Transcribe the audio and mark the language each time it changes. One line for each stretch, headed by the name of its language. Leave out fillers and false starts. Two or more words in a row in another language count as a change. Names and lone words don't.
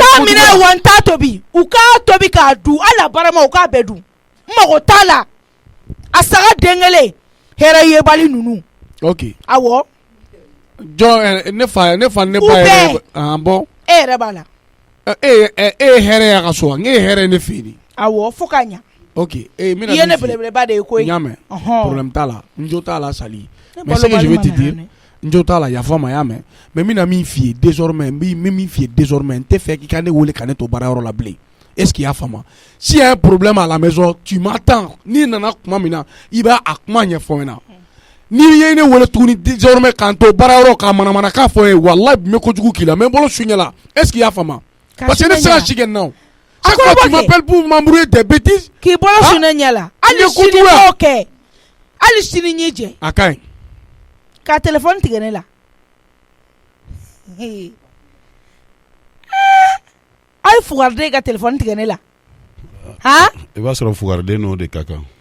Bambara: n t'a minɛ wa n t'a tobi u k'a tobi k'a dun hali a barama u k'a bɛɛ dun n mago t'a la a saga den kelen hɛrɛ yebali ninnu ok awɔ jɔn ne fa ne ba yɛrɛ bɔn e yɛrɛ b'a la e ye hɛrɛ y'a ka so wa n ye hɛrɛ ne fɛ yen awɔ fo k'a ɲa ok i ye ne belebeleba de ye koyi n y'a mɛn problème t'a la n jo t'a la Sali
French: mais ce que je veux te dire
Bambara: n jo t'a la yafa ma y'a mɛn mais n bɛna min f'i ye désormais n bɛ min f'i ye désormais n tɛ fɛ k'i ka ne wele ka ne to baarayɔrɔ la bilen
French: est-ce qu'il y a
Bambara: fama
French: s'il y a un problème à la maison tu m'attends
Bambara: n'i nana kuma min na i b'a a kuma ɲɛfɔ n na n'i ye ne wele tuguni désormais k'an to baarayɔrɔ ka manamanakan fɔ n ye walahi bi n bɛ kojugu k'i la n bɛ n bolo su ɲɛ la
French: est-ce qu'il y a
Bambara: fama
French: parce que
Bambara: ne tɛ se ka si kɛ nin na o
French: chaque fois tu m'appelles pour m'embrouiller des bêtises
Bambara: k'i bolo su ne ɲɛ la hali sini b'o kɛ ali sini ɲɛ jɛ a ka ɲi ka telefɔni tigɛ ne la a ye fugariden ka telefɔni tigɛ ne la han i b'a sɔrɔ fugariden n'o de ka kan